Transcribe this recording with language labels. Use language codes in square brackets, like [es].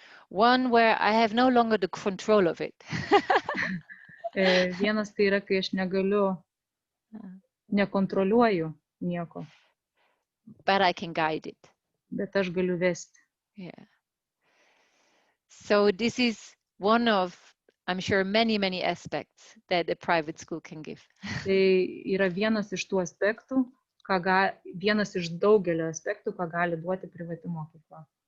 [en] One where I have no longer the control of it. [lt] Vienas tai yra, kai aš nekontroliuoju nieko. [en] But I can guide it. [lt] Bet aš galiu vesti. [en] Yeah. So this is one of, I'm sure, many, many aspects that a private school can give. [lt] Tai yra vienas iš tų aspektų, vienas iš daugelio aspektų, ką gali duoti privati mokykla.